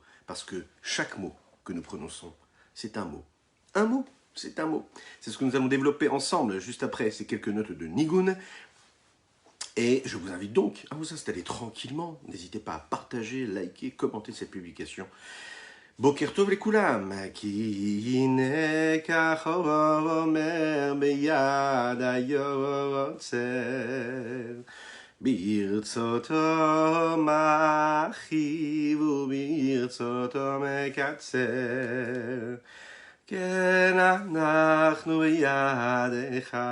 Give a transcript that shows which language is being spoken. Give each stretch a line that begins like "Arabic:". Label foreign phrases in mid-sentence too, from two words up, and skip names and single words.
French: Parce que chaque mot que nous prononçons, c'est un mot. Un mot, c'est un mot. C'est ce que nous allons développer ensemble juste après ces quelques notes de Nigun. Et je vous invite donc à vous installer tranquillement. N'hésitez pas à partager, liker, commenter cette publication.
Hebrew: בוקר טוב לכולם, כי הנה כך אומר ביד היוצר, ברצותו מרחיב וברצותו מקצר, כן אנחנו בידך